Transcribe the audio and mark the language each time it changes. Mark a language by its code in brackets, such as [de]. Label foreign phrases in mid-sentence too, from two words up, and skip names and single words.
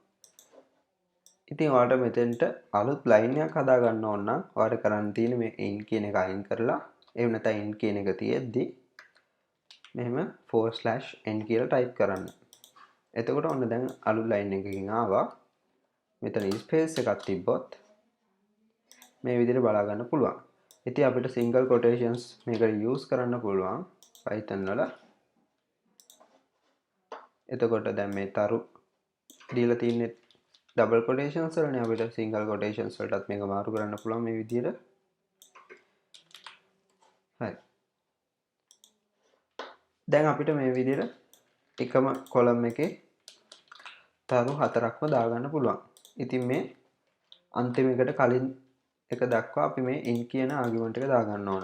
[si] ඉතින් ඔයාලට මෙතෙන්ට අලුත් ලයින් එකක් හදා ගන්න ඕන නම් ඔයාලට කරන්න තියෙන්නේ මේ in කියන එක අයින් කරලා එහෙම නැත්නම් in කියන එක තියෙද්දි මෙහෙම /n කියලා ටයිප් කරන්න. එතකොට ඔන්න දැන් අලුත් ලයින් එකකින් ආවා. මෙතන ස්පේස් එකක් තිබ්බොත් මේ විදිහට බලා ගන්න පුළුවන්. ඉතින් අපිට [en] single quotations [si] මේකට use කරන්න පුළුවන් Python වල. එතකොට දැන් මේ තරු දීලා තින්නේ [en] double quotations [si] වලනේ අපිට [en] single quotations [si] වලටත් මේක මාරු කරන්න පුළුවන් මේ විදිහට. හරි. දැන් අපිට මේ විදිහට එකම column එකේ තරු හතරක්ම දාගන්න පුළුවන්. ඉතින් මේ අන්තිම එකට කලින් එක දක්වා අපි මේ int කියන argument එක දාගන්න ඕන.